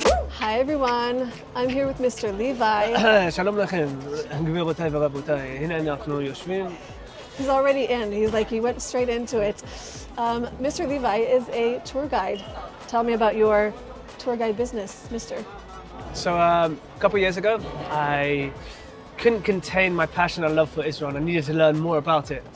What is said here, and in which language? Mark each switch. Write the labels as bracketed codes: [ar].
[en] Hi everyone, I'm here with Mr. Levi. [he] שלום לכם, גבירותיי ורבותיי, הנה אנחנו יושבים. [en] He's already in, he went straight into it. Mr. Levi is a tour guide. Tell me about your tour guide business, Mr. So a couple of years ago, I couldn't contain my passion and love for Israel and I needed to learn more about it.